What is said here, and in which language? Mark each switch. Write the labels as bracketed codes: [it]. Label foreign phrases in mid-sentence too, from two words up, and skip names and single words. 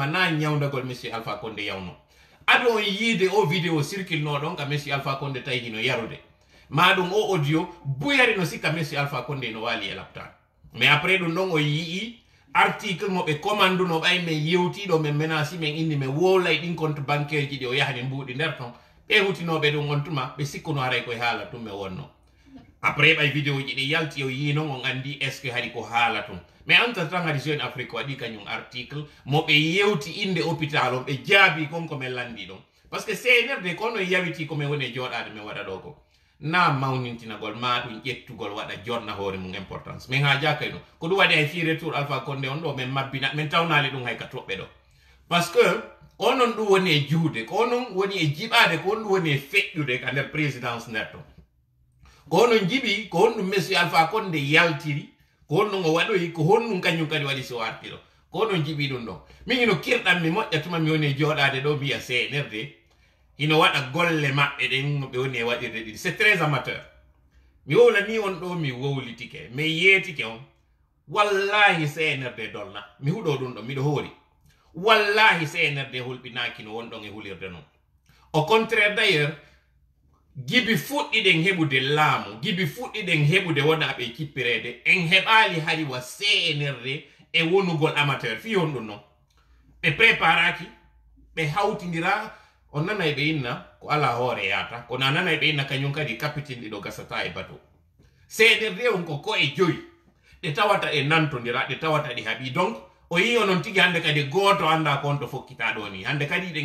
[ff] na ñawdagol monsieur Alpha Condé yawno aɗo on yiide o [fr] vidéo circule [ff] no ɗon ka monsieur Alpha Condé tawi hino yarude maɗum o audio buyari no sikka monsieur Alpha Condé no wali e laptane mais après ɗum ɗon o yii article mo ɓe commanduno ɓay men yewtiɗo men menasi men indi men wolay ɗin [fr] compte bancaire [ff] ji ɗi o yahani mbuuɗi nder ton ɓe hutinoɓe ɗum on tuma ɓe sikkuno haray koye haala tum ɓe wonno après ɓay vidéo ji ɗi yalti o yii noon on andi [fr] est ce que [ff] haɗi ko haala tum mais [fr] entre temps [ff] hadi Jeune Afrique waɗi kañum article mo ɓe yewti inde hôpital on ɓe jaabi kon komin landi ɗon [fr] par ce que [ff] CNRD kono yawiti komin woni joɗade min waɗa ɗo ko na mawnintinagol ma ɗum ƴettugol waɗa jotna hoore mum importance min ha jakay ɗum ko ɗum waɗi hay fi retour Alpha Condé on ɗo min mabbina min tawnali ɗum hay ka toɓɓe ɗo [fr] par ce que [ff] onon ɗum woni e juude ko onon woni e jiɓade ko on ɗum woni e feƴƴude ka nder présidence nder ton ko onon jiɓi ko honɗum monsieur Alpha Condé yaltiri ko honɗum o waɗoyi ko honɗum kañum kadi waɗi so arti ɗo ko onon jiɓi ɗum ɗon min ino kirɗan mi moƴƴa tuma mi woni e joɗade ɗo mbiya CNRD ino waɗa golle maɓɓe ɗen ɓe woni e waɗirde ɗiɗi [fr] c'est très amateur [ff] mi wowlani on ɗo mi wowlitike mi yeetike on wallahi CNRD dolna mi huɗo ɗum ɗo miɗo hoori wallahi CNRD hulɓinaki no wonɗon e hulirde noon [fr] au contraire d'ailleurs [ff] gibi fuɗɗiɗen heɓude laamu gibi fuɗɗiɗen heɓude wonaɓe kippirede en heɓali hari wa CNRD e wonugol amateur fi on ɗum noon ɓe préparaki ɓe hawtidira on nanay ɓe inna ko ala hoore yata kono a nanay ɓe inna kañum kadi capitaine ɗiɗo gasata e bateau CNRD on ko e joyi ɗe tawata e nantodira ɗe tawata ɗi haaɓi donc o yi onon tigi hande kadi goto anda kon to fokkita ɗo ni hande kadi ɗen e